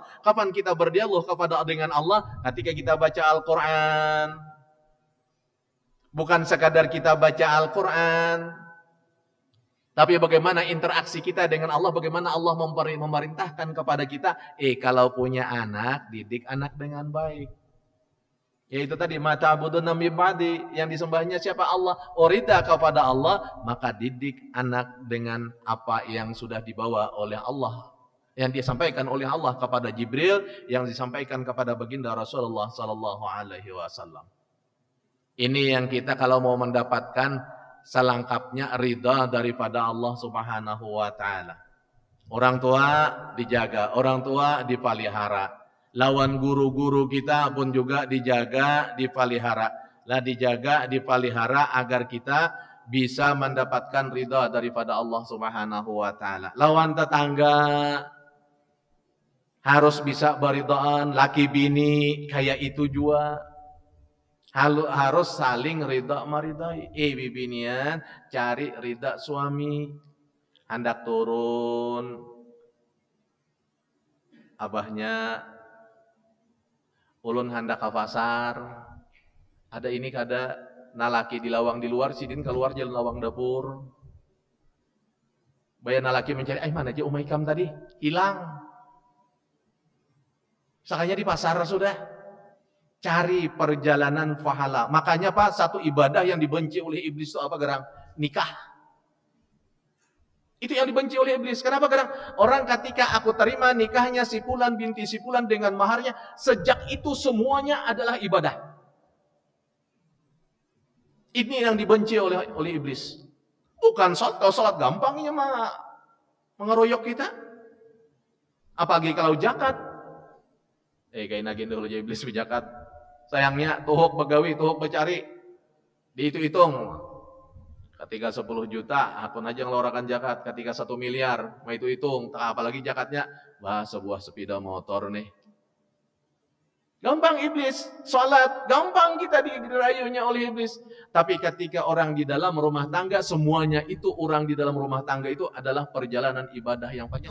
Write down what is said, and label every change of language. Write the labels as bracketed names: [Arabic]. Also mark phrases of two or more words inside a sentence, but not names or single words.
[Indonesian] Kapan kita berdialog dengan Allah? Ketika kita baca Al-Qur'an. Bukan sekadar kita baca Al-Qur'an, tapi bagaimana interaksi kita dengan Allah, bagaimana Allah memerintahkan kepada kita, kalau punya anak, didik anak dengan baik. Yaitu tadi [Arabic] ما تعبدون من بعدي, [Indonesian] yang disembahnya siapa? Allah. Ridha kepada Allah, maka didik anak dengan apa yang sudah dibawa oleh Allah, yang disampaikan oleh Allah kepada Jibril, yang disampaikan kepada baginda Rasulullah [Arabic] صلى الله عليه وسلم. [Indonesian] Ini yang kita kalau mau mendapatkan selengkapnya ridha daripada Allah [Arabic] سبحانه وتعالى. [Indonesian] Orang tua dijaga, orang tua dipelihara. Lawan guru-guru kita pun juga dijaga, dipelihara. Dijaga, dipelihara agar kita bisa mendapatkan ridha daripada Allah [Arabic] سبحانه وتعالى. [Banjar] Lawan tetangga harus bisa beridhaan, laki bini kayak itu juga. Harus saling ridha maridai. Bibinian cari ridha suami. Hendak turun abahnya ulun hendak ke pasar, ada ini kada nalaki di lawang di luar, sidin keluar jalan lawang dapur. Bayan nalaki mencari, mana aja umay kam tadi? Hilang. Sakanya di pasar sudah. Cari perjalanan pahala. Makanya Pak, satu ibadah yang dibenci oleh iblis itu apa gerang? [Indonesian] Nikah. Itu yang dibenci oleh iblis. Kenapa? Karena orang ketika aku terima nikahnya si Fulan binti si Fulan dengan maharnya, sejak itu semuanya adalah ibadah. Ini yang dibenci oleh iblis. Bukan sholat. Kalau sholat gampangnya mah mengeroyok kita. Apalagi kalau zakat. [Banjar] Kayak nagin dulu aja iblis berzakat. Sayangnya tuhuk begawi, tuhuk becari. Dihitung-hitung. Ketika 10 juta, akun aja ngeluarkan zakat. [Indonesian] Ketika 1 miliar, mau itu hitung. Apalagi zakatnya, sebuah sepeda motor nih. Gampang iblis. Sholat, gampang kita dirayunya oleh iblis. Tapi ketika orang di dalam rumah tangga, semuanya itu orang di dalam rumah tangga itu adalah perjalanan ibadah yang panjang.